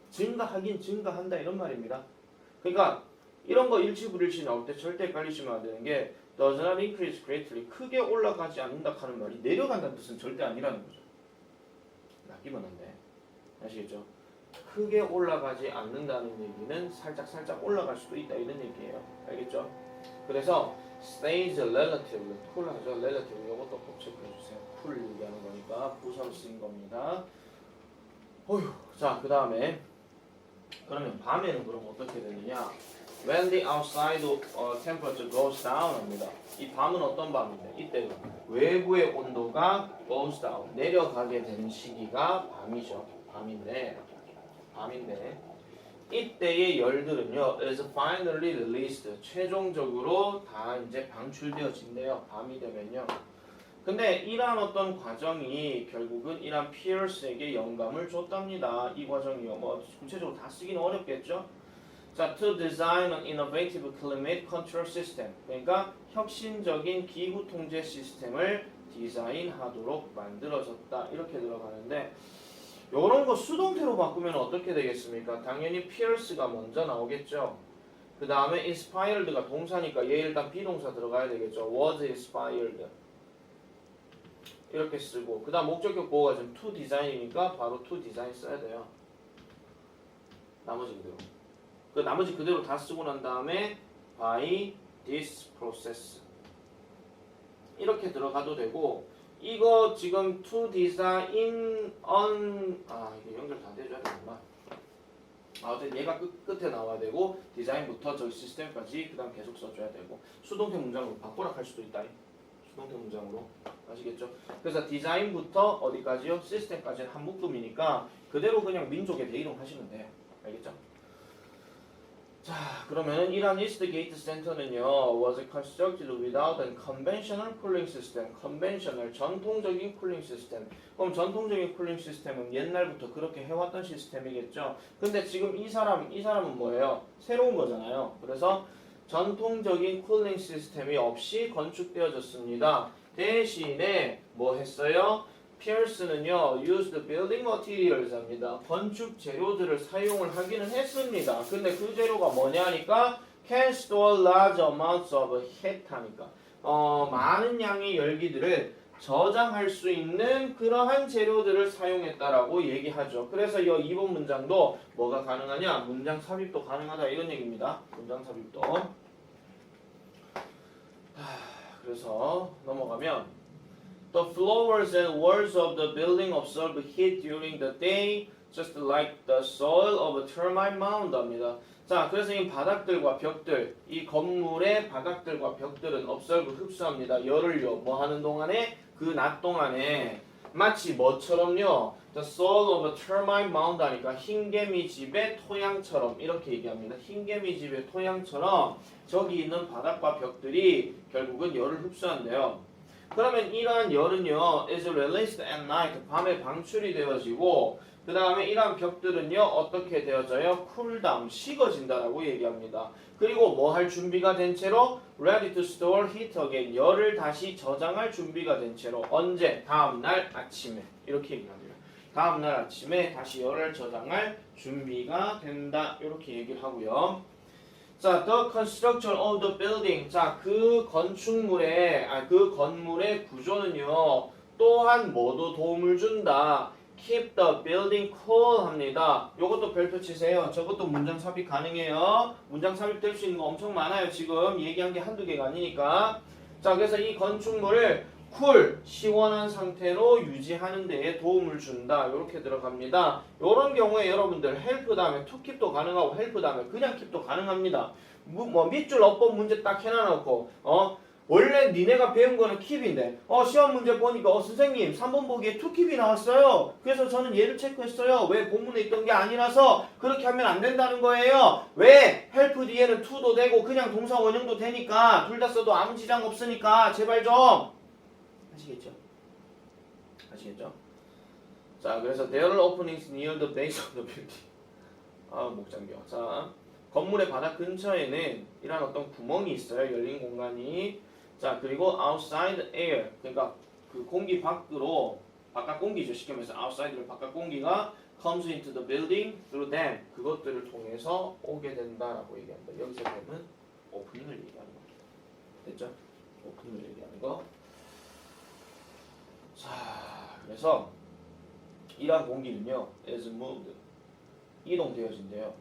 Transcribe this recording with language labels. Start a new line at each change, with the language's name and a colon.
Korean: 증가하긴 증가한다 이런 말입니다. 그러니까 이런 거 일치불일치 나올 때 절대 헷갈리시면 안 되는 게
English: does not increase greatly.
Korean: 크게 올라가지 않는다 하는 말이 내려간다는 뜻은 절대 아니라는 거죠. 낚이면 안 돼. 아시겠죠? 크게 올라가지 않는다는 얘기는 살짝 올라갈 수도 있다 이런 얘기예요. 알겠죠? 그래서
English: stays relatively, cool
Korean: 하죠. relative 이것도 꼭 체크해 주세요. cool 얘기하는 거니까 부사로 쓰인 겁니다. 어휴, 자, 그 다음에 그러면 밤에는 그럼 어떻게 되느냐?
English: When the outside temperature goes down
Korean: 합니다. 이 밤은 어떤 밤인데? 이때는 외부의 온도가
English: goes down,
Korean: 내려가게 되는 시기가 밤이죠. 밤인데 이때의 열들은요
English: is finally released,
Korean: 최종적으로 다 이제 방출되어진대요. 밤이 되면요. 근데 이러한 어떤 과정이 결국은 이러한 피어스에게 영감을 줬답니다. 이 과정이요. 뭐 구체적으로 다 쓰기는 어렵겠죠.
English: 자, to design an innovative climate control system.
Korean: 그러니까 혁신적인 기후 통제 시스템을 디자인하도록 만들어졌다. 이렇게 들어가는데 요런 거 수동태로 바꾸면 어떻게 되겠습니까? 당연히 pierce가 먼저 나오겠죠. 그 다음에 inspired가 동사니까 얘 일단 비동사 들어가야 되겠죠.
English: was inspired
Korean: 이렇게 쓰고 그 다음 목적격 보호가 지금 to design이니까 바로 to design 써야 돼요. 나머지 그대로. 그 나머지 그대로 다 쓰고 난 다음에
English: by this process
Korean: 이렇게 들어가도 되고 이거 지금 to design on 이게 연결 다 돼줘야 되구나. 어쨌든 얘가 끝에 나와야 되고 디자인부터 저기 시스템까지 그 다음 계속 써줘야 되고 수동태 문장으로 바꾸라 할 수도 있다. 수동태 문장으로 아시겠죠? 그래서 디자인부터 어디까지요? 시스템까지는 한 묶음이니까 그대로 그냥 민족에 대이동 하시면 돼요. 알겠죠? 자, 그러면 이러한 이스트게이트 센터는요
English: was constructed without a conventional cooling system.
Korean: conventional, 전통적인 쿨링 시스템. 그럼 전통적인 쿨링 시스템은 옛날부터 그렇게 해왔던 시스템이겠죠. 근데 지금 이 사람은 뭐예요? 새로운 거잖아요. 그래서 전통적인 쿨링 시스템이 없이 건축되어졌습니다. 대신에 뭐 했어요? 피어스는요
English: used building materials
Korean: 합니다. 건축 재료들을 사용을 하기는 했습니다. 근데 그 재료가 뭐냐니까
English: can store large amounts of heat
Korean: 하니까 많은 양의 열기들을 저장할 수 있는 그러한 재료들을 사용했다라고 얘기하죠. 그래서 이 2번 문장도 뭐가 가능하냐? 문장 삽입도 가능하다 이런 얘기입니다. 문장 삽입도. 그래서 넘어가면
English: The floors and walls of the building absorb heat during the day, just like the soil of a termite mound
Korean: 합니다. 자, 그래서 이 바닥들과 벽들, 이 건물의 바닥들과 벽들은 absorb 흡수합니다. 열을요, 뭐 하는 동안에? 그 낮 동안에 마치 뭐처럼요?
English: The soil of a termite mound
Korean: 하니까 흰개미 집의 토양처럼 이렇게 얘기합니다. 흰개미 집의 토양처럼 저기 있는 바닥과 벽들이 결국은 열을 흡수한대요. 그러면 이러한 열은요
English: is released at night,
Korean: 밤에 방출이 되어지고 그 다음에 이러한 벽들은요 어떻게 되어져요? 쿨다운, 식어진다라고 얘기합니다. 그리고 뭐 할 준비가 된 채로
English: ready to store heat again,
Korean: 열을 다시 저장할 준비가 된 채로 언제? 다음날 아침에 이렇게 얘기합니다. 다음날 아침에 다시 열을 저장할 준비가 된다 이렇게 얘기를 하고요.
English: 자, the construction of the building.
Korean: 자, 그 건축물의, 그 건물의 구조는요, 또한 뭐도 도움을 준다.
English: Keep the building cool
Korean: 합니다. 요것도 별표 치세요. 저것도 문장 삽입 가능해요. 문장 삽입될 수 있는 거 엄청 많아요. 지금 얘기한 게 한두 개가 아니니까. 자, 그래서 이 건축물을 쿨, 시원한 상태로 유지하는 데에 도움을 준다. 이렇게 들어갑니다. 이런 경우에 여러분들 헬프 다음에 to keep도 가능하고 헬프 다음에 그냥 keep도 가능합니다. 뭐 밑줄 어법 문제 딱 해놔놓고 원래 니네가 배운 거는 keep인데 시험 문제 보니까 선생님 3번 보기에 to keep이 나왔어요. 그래서 저는 얘를 체크했어요. 왜 본문에 있던 게 아니라서 그렇게 하면 안 된다는 거예요. 왜? 헬프 뒤에는 to도 되고 그냥 동사 원형도 되니까 둘 다 써도 아무 지장 없으니까 제발 좀 아시겠죠? 아시겠죠? 자, 그래서
English: there are openings near the base of the building.
Korean: 목 잠겨. 자, 건물의 바닥 근처에는 이런 어떤 구멍이 있어요. 열린 공간이. 자, 그리고
English: outside air.
Korean: 그러니까 그 공기 밖으로 바깥 공기죠. 쉽게 말해서
English: outside는
Korean: 바깥 공기가
English: comes into the building through them.
Korean: 그것들을 통해서 오게 된다라고 얘기합니다. 여기서 되면 오프닝을 얘기하는 겁니다. 됐죠? 오프닝을 얘기하는 거. 자, 그래서 이러한 공기는요,
English: is moved,
Korean: 이동되어진대요.